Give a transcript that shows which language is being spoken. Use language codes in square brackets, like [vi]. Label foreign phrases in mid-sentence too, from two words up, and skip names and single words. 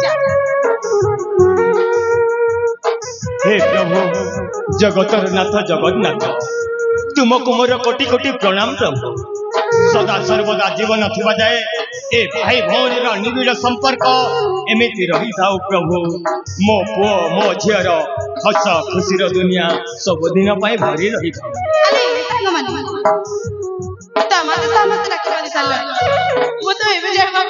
[or] ହେ ପ୍ରଭୁ ଜଗତର ନାଥ ଜଗନ୍ନାଥ ତୁମକୁ ମୋର କୋଟି କୋଟି ପ୍ରଣାମ ପ୍ରଭୁ ସଦା ସର୍ବଦା ଜୀବନ ଥିବା ଯାଏ ଏ ଭାଇ ଭଉଣୀର ନିବିଡ଼ ସମ୍ପର୍କ ଏମିତି ରହି ଥାଉ ପ୍ରଭୁ ମୋ ପୁଅ ମୋ ଝିଅର ହସ ଖୁସିର ଦୁନିଆ ସବୁଦିନ ପାଇଁ ଭରି ରହି ଥାଉ ଆରେ ସାଙ୍ଗମାନେ ତମେ ସମସ୍ତେ ରାକ୍ଷୀ ବାନ୍ଧି ସାରିଲଣି ମୁଁ ତ ଏବେ ଯାଏ ମୋ